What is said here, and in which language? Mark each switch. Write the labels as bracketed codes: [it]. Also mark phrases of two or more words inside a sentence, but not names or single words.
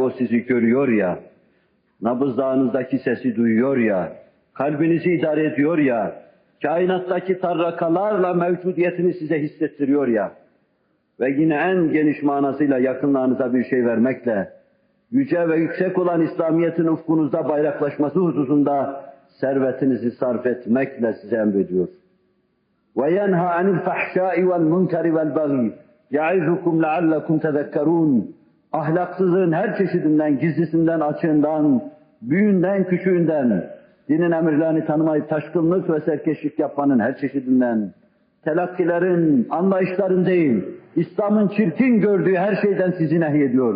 [tr] o sizi görüyor ya, nabızdağınızdaki sesi duyuyor ya, kalbinizi idare ediyor ya, kainattaki tarrakalarla mevcudiyetini size hissettiriyor ya, ve yine en geniş manasıyla yakınlarınıza bir şey vermekle, yüce ve yüksek olan İslamiyet'in ufkunuzda bayraklaşması hususunda servetinizi sarf etmekle size emrediyor. [ar] وَيَنْهَا عَنِ الْفَحْشَاءِ وَالْمُنْكَرِ وَالْبَغِيِ يَعِظُكُمْ لَعَلَّكُمْ تَذَكَّرُونَ. [tr] Ahlaksızlığın her çeşidinden, gizlisinden, açığından, büyüğünden, küçüğünden, dinin emirlerini tanımayıp taşkınlık ve serkeşlik yapmanın her çeşidinden, telakkilerin, anlayışların değil, İslam'ın çirkin gördüğü her şeyden sizi nehyediyor.